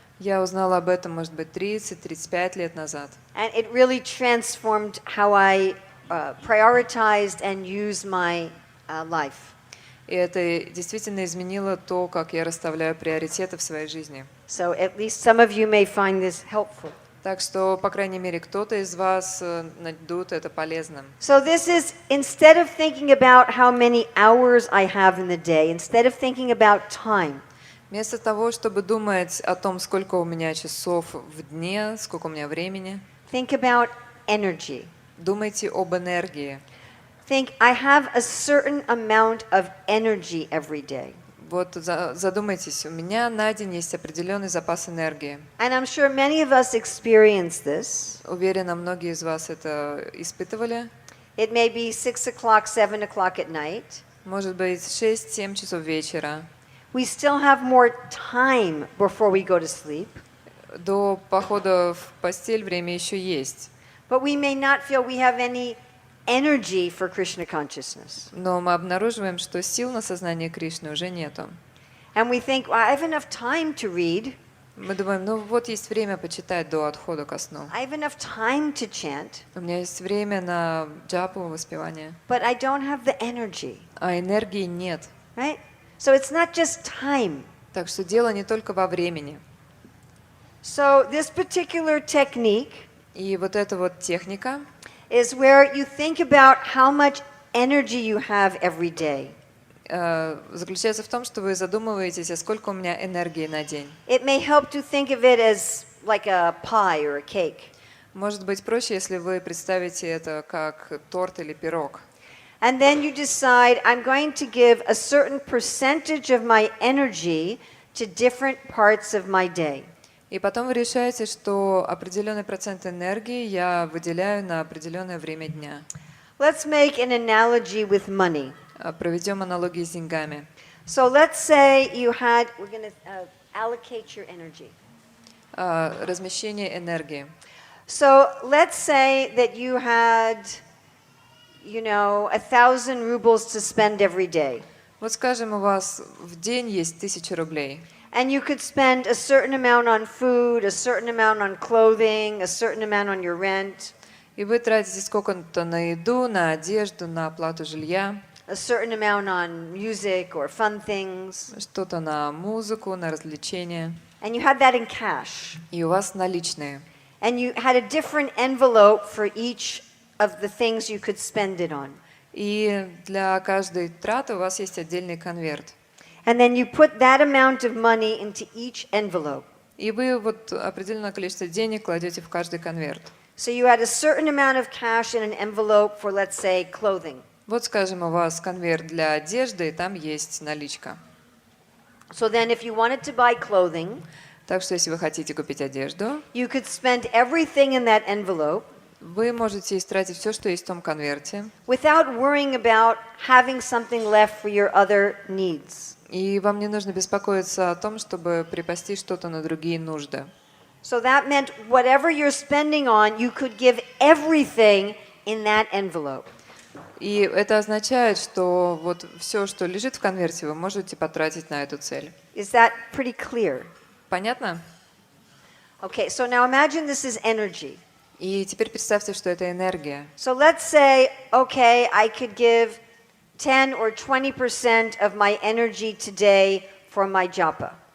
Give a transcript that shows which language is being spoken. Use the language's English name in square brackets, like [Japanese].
[Russian] Я узнала об этом, может быть, 30-35 лет назад. [English] And it really transformed how I prioritized and used my life. [Russian] И это действительно изменило то, как я расставляю приоритеты в своей жизни. [English] So at least some of you may find this helpful. [Russian] Так что, по крайней мере, кто-то из вас найдут это полезным. [English] So this is, instead of thinking about how many hours I have in the day, instead of thinking about time, [Russian] Вместо того, чтобы думать о том, сколько у меня часов в дне, сколько у меня времени, [English] think about energy. [Russian] думайте об энергии. [English] Think, I have a certain amount of energy every day. [Russian] Вот задумайтесь, у меня на день есть определенный запас энергии. [English] And I'm sure many of us experience this. [Russian] Уверена, многие из вас это испытывали. [English] It may be 6 o'clock, 7 o'clock at night. [Russian] Может быть, 6-7 часов вечера. [English] We still have more time before we go to sleep. [Russian] До похода в постель время еще есть. [English] But we may not feel we have any energy for Krishna consciousness. [Russian] Но мы обнаруживаем, что сил на сознание Кришны уже нету. [English] And we think, well, I have enough time to read. [Russian] Мы думаем, ну вот есть время почитать до отхода ко сну. [English] I have enough time to chant. [Russian] У меня есть время на джапу, воспевание. [English] But I don't have the energy, [Russian] А энергии нет. [English] right? So it's not just time. [Russian] Так что дело не только во времени. [English] So this particular technique [Russian] И вот эта вот техника, [English] is where you think about how much energy you have every day. [Russian] заключается в том, что вы задумываетесь, а сколько у меня энергии на день. [English] It may help to think of it as like a pie or a cake. [Russian] Может быть проще, если вы представите это как торт или пирог. [English] And then you decide, I'm going to give a certain percentage of my energy to different parts of my day. [Russian] И потом вы решаете, что определенный процент энергии я выделяю на определенное время дня. [English] Let's make an analogy with money. [Russian] Проведем аналогии с деньгами. [English] So let's say you had, we're going to allocate your energy. [Russian] Размещение энергии. [English] So let's say that you had, 1,000 rubles to spend every day. [Russian] Вот скажем, у вас в день есть 1000 рублей. [English] And you could spend a certain amount on food, a certain amount on clothing, a certain amount on your rent, [Russian] И вы тратите сколько-то на еду, на одежду, на оплату жилья, [English] a certain amount on music or fun things. [Russian] что-то на музыку, на развлечения. [English] And you had that in cash. [Russian] И у вас наличные. [English] And you had a different envelope for each of the things you could spend it on. [Russian] И для каждой траты у вас есть отдельный конверт. [English] And then you put that amount of money into each envelope. [Russian] И вы вот определенное количество денег кладете в каждый конверт. [English] So you had a certain amount of cash in an envelope for, let's say, clothing. [Russian] Вот, скажем, у вас конверт для одежды, и там есть наличка. [English] So then if you wanted to buy clothing, [Russian] Так что, если вы хотите купить одежду, [English] you could spend everything in that envelope [Russian] вы можете истратить все, что есть в том конверте, [English] without worrying about having something left for your other needs. [Russian] и вам не нужно беспокоиться о том, чтобы припасти что-то на другие нужды. [English] So that meant whatever you're spending on, you could give everything in that envelope. [Russian] И это означает, что вот все, что лежит в конверте, вы можете потратить на эту цель. [English] Is that pretty clear? [Russian] Понятно? [English] Okay, so now imagine this is energy. [Russian] И теперь представьте, что это энергия. [English] So let's say, okay, I could give 10 or 20% of my energy today for my japa.